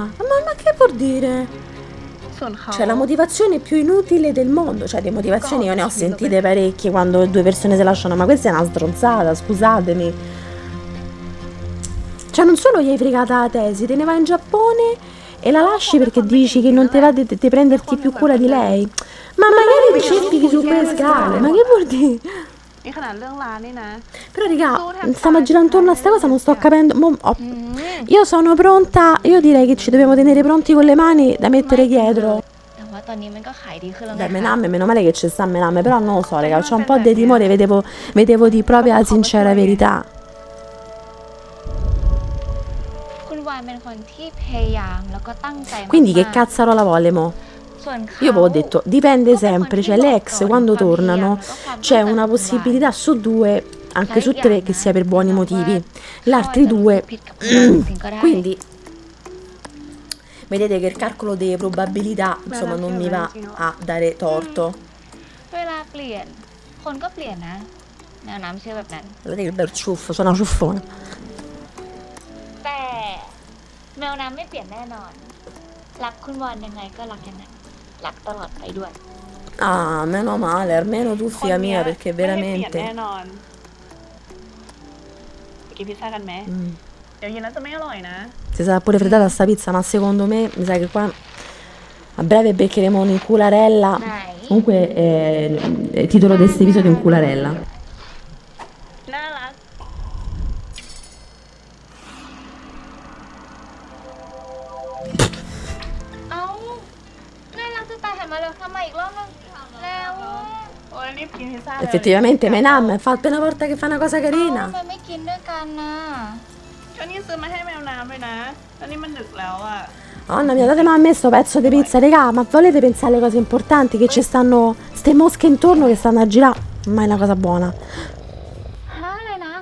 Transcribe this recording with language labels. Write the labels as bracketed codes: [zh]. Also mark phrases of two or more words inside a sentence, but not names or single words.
[it] Ma che vuol dire? [th] ส่วนเขา [it] Cioè, la motivazione più inutile del mondo. Cioè, di motivazioni io ne ho sentite parecchie quando due persone si lasciano, ma questa è una stronzata, scusatemi. Cioè, non solo gli hai fregata la tesi, te ne vai in Giappone e la lasci perché dici che non te va di prenderti più cura di lei. Ma magari cerchi su quelle scale, ma che vuol dire? [th] นี่ขนาดเรื่องร้านนี่นะ [it] Però, raga, stiamo girando intorno a sta cosa, non sto capendo. Io sono pronta, io direi che ci dobbiamo tenere pronti con le mani da mettere dietro. [th] แต่ว่าตอนนี้มันก็ขายดีขึ้นแล้ว [it] Beh, [th] นะคะ [it] Mename, meno male che ci sta Mename, però non lo so, raga, c'ho un po' di timore, vedevo di proprio la sincera verità. [th] คุณวานเป็นคนที่พยายามแล้วก็ตั้งใจมากๆ [it] Quindi che cazzarola vuole mo? [th] ส่วนเขา [it] Io avevo detto, dipende sempre, cioè le ex quando tornano c'è una possibilità su due, anche su tre, che sia per buoni motivi. Gli altri due, quindi vedete che il calcolo delle probabilità, insomma, non mi va a dare torto. [th] เวลาเปลี่ยน คนก็เปลี่ยนนะ แนวน้ำเชื่อแบบนั้น [it] Guardate che bel ciuffo, sono una ciuffona. [th] แต่แนวน้ำไม่เปลี่ยนแน่นอน รักคุณวานยังไงก็รักอย่างนั้นรักตลอดไปด้วย [it] Ah, meno male, almeno tu [th] คน [it] figlia [th] เนี้ [it] mia, [th] ย [it] perché [th] ไม่ได้เปลี่ยน [it] veramente... [th] แน่นอนไปกินพิซซ่ากันไหม Mm. เดี๋ยวเย็นนั้นจะไม่อร่อยนะ [it] Si sarà pure frittata sta pizza, ma secondo me, mi sa che qua a breve beccheremo un'incularella. Dai. Comunque, il titolo di questo episodio è Incularella. [th] น่ารัก เอ้าน่ารักจะตายหันมาแล้วทำไมอีกรอบนึงแล้ว โอ้ยรีบกินพิซซ่าเลย [it] Effettivamente, Menam fa appena una volta che fa una cosa [th] ทำ [it] carina. [th] ไมไม่กินด้วยกันน่ะ ก็นี่ซื้อมาให้แมวน้ำเลยนะ แล้วนี่มันดึกแล้วอ่ะ [it] Nonna mia, datemi a me sto pezzo di pizza, raga, ma volete pensare alle cose importanti? Che ci stanno ste mosche intorno che stanno a girare? Ma è una cosa buona. [th] ฮะอะไรนะ